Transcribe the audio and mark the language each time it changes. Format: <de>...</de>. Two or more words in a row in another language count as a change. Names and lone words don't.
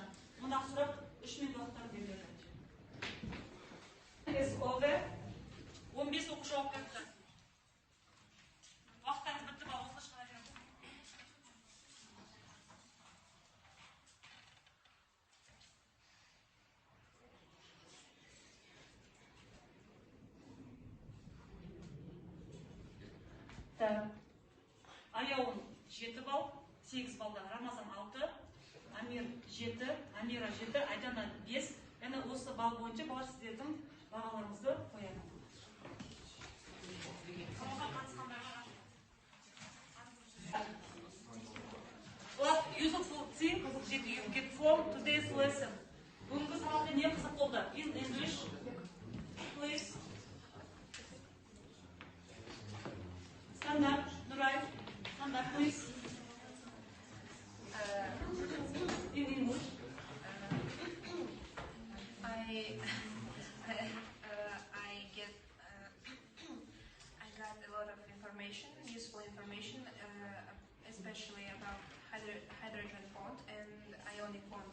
<kk>Мұндағы сұрақ 3 минут уақыттан беріледі.</kk> <en>Is over.</en> <kk>15 оқушы жауап берді. Уақыттарыңыз бітті ма? Осылай шығара береміз. Аяуын 7 балл, 8 балда Рамазан 6, Амир 7, Амира 7, Айдана 5. Яны осы балл бойынша балар сіздердің бағаларыңызды қояды.</kk> <en>What useful thing did you get from today's lesson?</en> <kk>Бүгінгі сабақта не қызық болды?</kk> <en>In English, please. Stand up, Nuray. Stand up, please. In English. I got a lot of information, useful information, especially about hydrogen bond and ionic bond.</en>